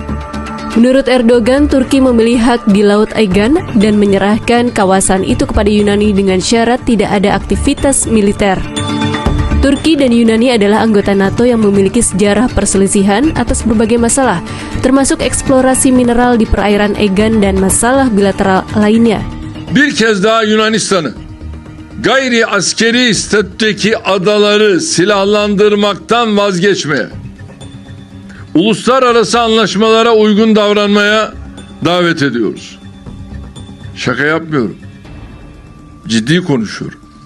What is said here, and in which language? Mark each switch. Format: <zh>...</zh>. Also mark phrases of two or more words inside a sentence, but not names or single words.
<ms>Menurut Erdogan, Turki memilih hak di Laut Aegean dan menyerahkan kawasan itu kepada Yunani dengan syarat tidak ada aktivitas militer. Turki dan Yunani adalah anggota NATO yang memiliki sejarah perselisihan atas berbagai masalah, termasuk eksplorasi mineral di perairan Aegean dan masalah bilateral lainnya.</ms> <tr>Bir kez daha Yunanistan'ı gayri askeri statüdeki adaları silahlandırmaktan vazgeçmeye, uluslararası anlaşmalara uygun davranmaya davet ediyoruz. Şaka yapmıyorum. Ciddi konuşuyorum.</tr>